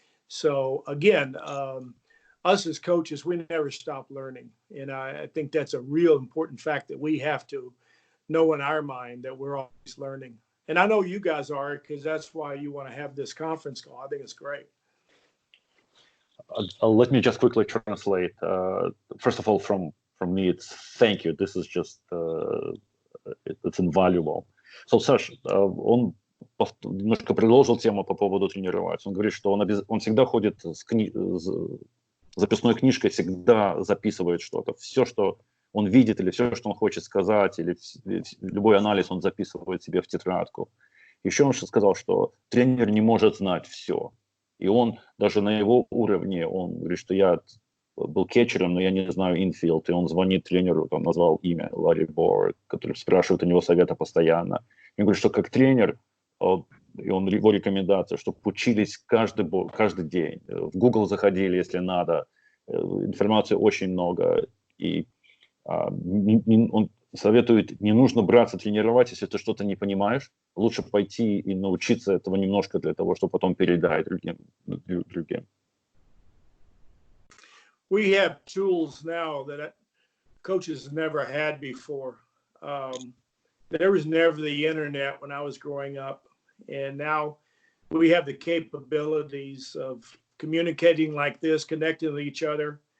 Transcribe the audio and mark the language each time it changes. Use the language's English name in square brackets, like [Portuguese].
[English] So again, us as coaches, we never stop learning, and I think that's a real important fact that we have to know in our mind, that we're always learning. And I know you guys are, because that's why you want to have this conference call. I think it's great. Let me just quickly translate. First of all, from me, it's thank you. This is just, it's invaluable. [Russian] So, Саш, он немножко продолжил тему по поводу тренировать. Он говорит, что он всегда ходит с записной книжкой, всегда записывает что-то. Все, что он видит, или все, что он хочет сказать, или любой анализ он записывает себе в тетрадку. Еще он сказал, что тренер не может знать все. И он даже на его уровне, он говорит, что я был кетчером, но я не знаю инфилд. И он звонит тренеру, там назвал имя Ларри Бор, который спрашивает у него совета постоянно. И он говорит, что как тренер, и он его рекомендация, чтобы учились каждый день. В Google заходили, если надо. Информации очень много. И он советует, не нужно браться тренировать, если ты что-то не понимаешь. Лучше пойти и научиться этого немножко для того, чтобы потом передать другим. [English] We have tools now that coaches never had before. There was never the internet when I was growing up. And now we have the capabilities of communicating like this, connecting with each other.